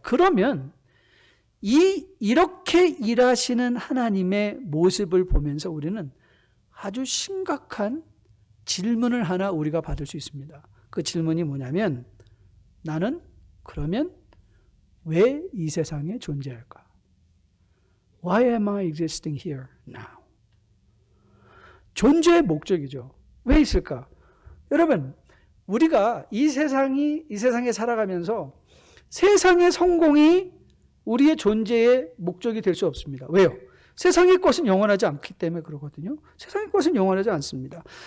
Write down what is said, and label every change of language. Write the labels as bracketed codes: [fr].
[ko] 그러면 이렇게 일하시는 하나님의 모습을 보면서 우리는 아주 심각한 질문을 하나 우리가 받을 수 있습니다. 그 질문이 뭐냐면 나는 그러면 왜 이 세상에 존재할까? [en] Why am I existing here now? [ko] 존재의 목적이죠. 왜 있을까? 여러분, 우리가 이 세상에 살아가면서 세상의 성공이 우리의 존재의 목적이 될 수 없습니다. 왜요? 세상의 것은 영원하지 않기 때문에 그러거든요. 세상의 것은 영원하지 않습니다.